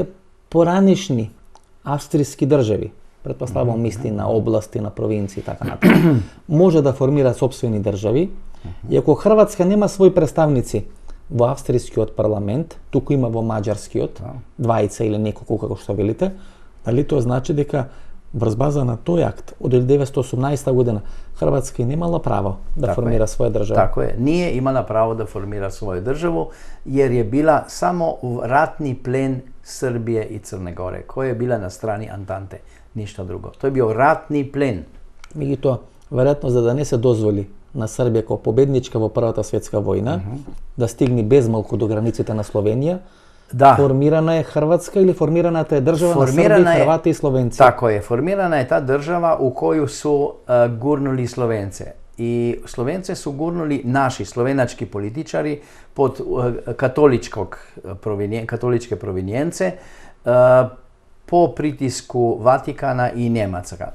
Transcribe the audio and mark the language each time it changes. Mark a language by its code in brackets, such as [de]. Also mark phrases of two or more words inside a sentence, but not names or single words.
[mk] поранешни австријски држави, претпоставувам мисли на области, на провинции и така натаму, може да формира сопствени држави, и ако Хрватска нема своји представници во австријскиот парламент, туку има во маđarскиот, двајца или неколку како што велите, дали тоа значи дека врз база на тој акт од 1918 година Хрватска немала право да формира своја држава? [sr] Тако е. Nije imala pravo da formira svoju državu jer je bila samo ratni plen Srbije i Crne Gore, koja je bila na strani Antante, ništa drugo. To je bio ratni plen. [mk] Меѓутоа, веројатно за да не се дозволи на Србија како победничка во Првата светска војна да стигне безмалку до границите на Словенија, формирана е Хрватска или формираната е држава на Србија, Хрвати и Словенци? [sr] Tako je, formirana je ta država u koju su gurnuli Slovence. I Slovence su gurnuli naši slovenački političari pod katoličke provinijence po pritisku Vatikana i Njemaca.